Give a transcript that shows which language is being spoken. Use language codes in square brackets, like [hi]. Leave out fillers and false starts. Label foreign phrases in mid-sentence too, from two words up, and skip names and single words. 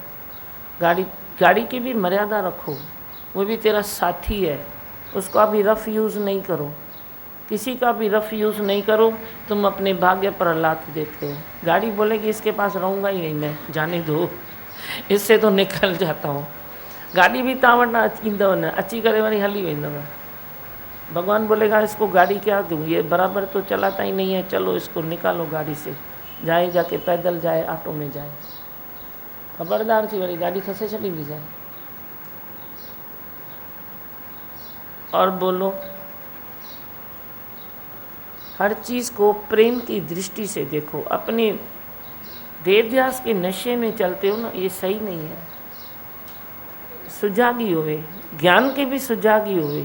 [hi] गाड़ी की भी मर्यादा रखो, वो भी तेरा साथी है, उसका भी [en] rough use [hi] नहीं करो, किसी का भी [en] rough use [hi] नहीं करो। तुम अपने भाग्य पर लात देते हो। गाड़ी बोलेगी इसके पास रहूँगा ही नहीं मैं, जाने दो, इससे तो निकल जाता हूँ। [sd] गाड़ी भी तव्हां वटि ईंदव न, अची करे वरी हली वेंदव। [hi] भगवान बोलेगा इसको गाड़ी क्या दूँ, ये बराबर तो चलाता ही नहीं है, चलो इसको निकालो गाड़ी से, जाए जाके पैदल जाए, ऑटो में जाए, [sd] खबरदार थी वरी गाड़ी खसे छॾी [hi] भी जाए। और बोलो, हर चीज़ को प्रेम की दृष्टि से देखो। अपने देवदास के नशे में चलते हो ना, ये सही नहीं है। सुजागी हुए, ज्ञान के भी सुजागी हुए।